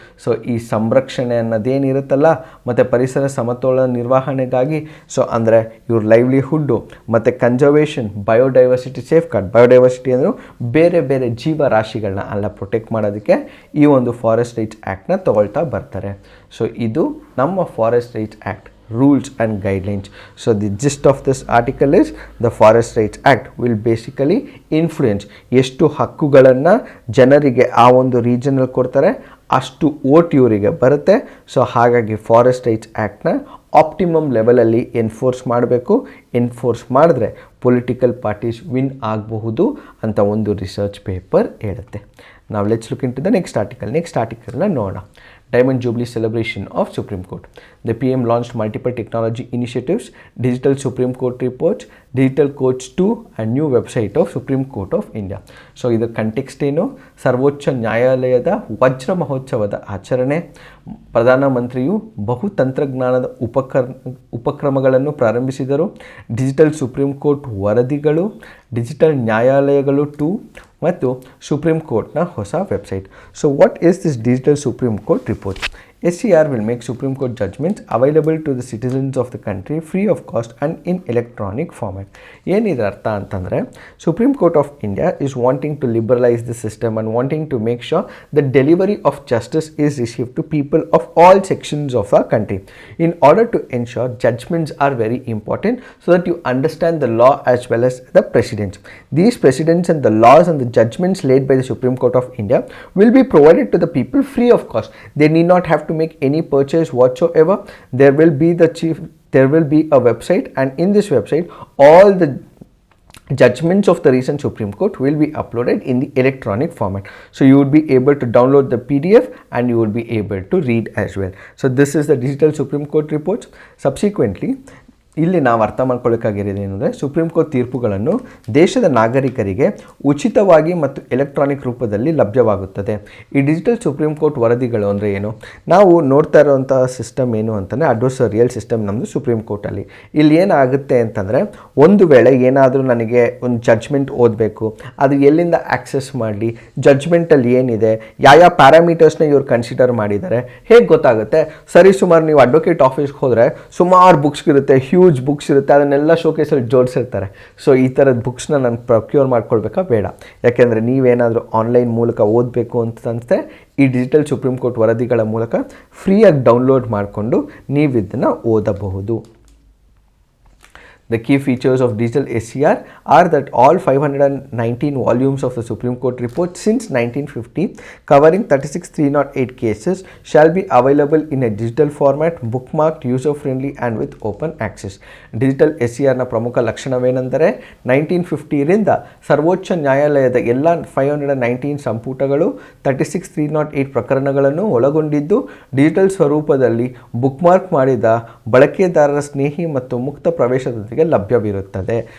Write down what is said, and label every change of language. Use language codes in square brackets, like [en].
[kn] So ಈ ಸಂರಕ್ಷಣೆ ಅನ್ನೋದೇನಿರುತ್ತಲ್ಲ ಮತ್ತು ಪರಿಸರ ಸಮತೋಲನ ನಿರ್ವಹಣೆಗಾಗಿ, ಸೊ ಅಂದರೆ ಇವ್ರ ಲೈವ್ಲಿಹುಡ್ಡು ಮತ್ತು conservation, biodiversity safe guard. Biodiversity ಅಂದರೆ ಬೇರೆ ಬೇರೆ ಜೀವರಾಶಿಗಳನ್ನ ಎಲ್ಲ ಪ್ರೊಟೆಕ್ಟ್ ಮಾಡೋದಕ್ಕೆ ಈ ಒಂದು ಫಾರೆಸ್ಟ್ ರೈಟ್ಸ್ ಆ್ಯಕ್ಟ್ನ ತಗೊಳ್ತಾ ಬರ್ತಾರೆ. ಸೊ ಇದು ನಮ್ಮ forest rights act [en] rules and guidelines. So the gist of this article is the Forest Rights Act will basically influence [kn] ಎಷ್ಟು ಹಕ್ಕುಗಳನ್ನು ಜನರಿಗೆ ಆ ಒಂದು ರೀಜನಲ್ಲಿ ಕೊಡ್ತಾರೆ ಅಷ್ಟು ಓಟ್ ಇವರಿಗೆ ಬರುತ್ತೆ. ಸೊ ಹಾಗಾಗಿ ಫಾರೆಸ್ಟ್ ರೈಟ್ಸ್ ಆ್ಯಕ್ಟ್ನ ಆಪ್ಟಿಮಮ್ ಲೆವೆಲಲ್ಲಿ ಎನ್ಫೋರ್ಸ್ ಮಾಡಬೇಕು. ಎನ್ಫೋರ್ಸ್ ಮಾಡಿದ್ರೆ ಪೊಲಿಟಿಕಲ್ ಪಾರ್ಟೀಸ್ ವಿನ್ ಆಗಬಹುದು ಅಂತ ಒಂದು ರಿಸರ್ಚ್ ಪೇಪರ್ ಹೇಳುತ್ತೆ. [en] ನಾವು let's look in to the next ಆರ್ಟಿಕಲ್ನ ನೋಡೋಣ. Diamond Jubilee celebration of Supreme Court. The PM launched multiple technology initiatives, digital Supreme Court reports, digital courts 2 and new website of Supreme Court of India. [kn] So ಇದರ context ಏನು? ಸರ್ವೋಚ್ಚ ನ್ಯಾಯಾಲಯದ ವಜ್ರ ಮಹೋತ್ಸವದ ಆಚರಣೆ, ಪ್ರಧಾನಮಂತ್ರಿಯು ಬಹುತಂತ್ರಜ್ಞಾನದ ಉಪಕ್ರಮಗಳನ್ನು ಪ್ರಾರಂಭಿಸಿದರು, ಡಿಜಿಟಲ್ ಸುಪ್ರೀಂ ಕೋರ್ಟ್ ವರದಿಗಳು, ಡಿಜಿಟಲ್ ನ್ಯಾಯಾಲಯಗಳು 2 ಮತ್ತು ಸುಪ್ರೀಂ ಕೋರ್ಟ್ನ ಹೊಸ website. [en] So what is this digital Supreme Court report? SCR will make Supreme Court judgments available to the citizens of the country free of cost and in electronic format. [kn] ಏನಿದೆ ಅರ್ಥ ಅಂತಂದರೆ [en] Supreme Court of India is wanting to liberalize the system and wanting to make sure the delivery of justice is received to people of all sections of our country. In order to ensure judgments are very important so that you understand the law as well as the precedents. These precedents and the laws and the judgments laid by the Supreme Court of India will be provided to the people free of cost. They need not have to make any purchase whatsoever. There will be a website, and in this website all the judgments of the recent Supreme Court will be uploaded in the electronic format. So you would be able to download the PDF and you would be able to read as well. So this is the digital Supreme Court reports. [kn] Subsequently, ಇಲ್ಲಿ ನಾವು ಅರ್ಥ ಮಾಡ್ಕೊಳ್ಳೋಕ್ಕಾಗಿರೋದು ಏನಂದರೆ supreme court ತೀರ್ಪುಗಳನ್ನು ದೇಶದ ನಾಗರಿಕರಿಗೆ ಉಚಿತವಾಗಿ ಮತ್ತು electronic ರೂಪದಲ್ಲಿ ಲಭ್ಯವಾಗುತ್ತದೆ. ಈ ಡಿಜಿಟಲ್ ಸುಪ್ರೀಂ ಕೋರ್ಟ್ ವರದಿಗಳು ಅಂದರೆ ಏನು? ನಾವು ನೋಡ್ತಾ ಇರೋವಂಥ ಸಿಸ್ಟಮ್ ಏನು ಅಂತಂದರೆ ಅಡ್ವರ್ಸರಿಯಲ್ ಸಿಸ್ಟಮ್ ನಮ್ಮದು ಸುಪ್ರೀಂ ಕೋರ್ಟಲ್ಲಿ. ಇಲ್ಲಿ ಏನಾಗುತ್ತೆ ಅಂತಂದರೆ ಒಂದು ವೇಳೆ ಏನಾದರೂ ನನಗೆ ಒಂದು ಜಡ್ಜ್ಮೆಂಟ್ ಓದಬೇಕು, ಅದು ಎಲ್ಲಿಂದ ಆಕ್ಸೆಸ್ ಮಾಡಲಿ, ಜಡ್ಜ್ಮೆಂಟಲ್ಲಿ ಏನಿದೆ, ಯಾವ ಪ್ಯಾರಾಮೀಟರ್ಸ್ನ ಇವ್ರು ಕನ್ಸಿಡರ್ ಮಾಡಿದ್ದಾರೆ ಹೇಗೆ ಗೊತ್ತಾಗುತ್ತೆ? ಸರಿ ಸುಮಾರು ನೀವು ಅಡ್ವೊಕೇಟ್ ಆಫೀಸ್ಗೆ ಹೋದರೆ ಸುಮಾರು ಬುಕ್ಸ್ ಇರುತ್ತೆ, ಹ್ಯೂಜ್ ಬುಕ್ಸ್ ಇರುತ್ತೆ, ಅದನ್ನೆಲ್ಲ ಶೋಕೇಸಲ್ಲಿ ಜೋಡಿಸಿರ್ತಾರೆ. ಸೊ ಈ ಥರದ ಬುಕ್ಸ್ನ ನಾನು ಪ್ರೊಕ್ಯೂರ್ ಮಾಡ್ಕೊಳ್ಬೇಕಾ ಬೇಡ? ಯಾಕೆಂದರೆ ನೀವೇನಾದರೂ ಆನ್ಲೈನ್ ಮೂಲಕ ಓದಬೇಕು ಅಂತಂದರೆ ಈ ಡಿಜಿಟಲ್ ಸುಪ್ರೀಂ ಕೋರ್ಟ್ ವರದಿಗಳ ಮೂಲಕ ಫ್ರೀಯಾಗಿ ಡೌನ್ಲೋಡ್ ಮಾಡಿಕೊಂಡು ನೀವು ಇದನ್ನು ಓದಬಹುದು. [en] The key features of digital SCR are that all 519 volumes of the Supreme Court report since 1950 covering 36,308 cases shall be available in a digital format, bookmarked, user-friendly and with open access. [kn] Digital SCRನ ಪ್ರಮುಖ ಲಕ್ಷಣವೇನೆಂದರೆ 1950 ರಿಂದ ಸರ್ವೋಚ್ಚ ನ್ಯಾಯಾಲಯದ ಎಲ್ಲ 519 ಸಂಪುಟಗಳು 36,308 ಪ್ರಕರಣಗಳನ್ನು ಒಳಗೊಂಡಿದ್ದು digital ಸ್ವರೂಪದಲ್ಲಿ bookmark ಮಾಡಿದ ಬಳಕೆದಾರರ ಸ್ನೇಹಿ ಮತ್ತು ಮುಕ್ತ ಪ್ರವೇಶದೊಂದಿಗೆ ಲಭ್ಯವಿರುತ್ತದೆ.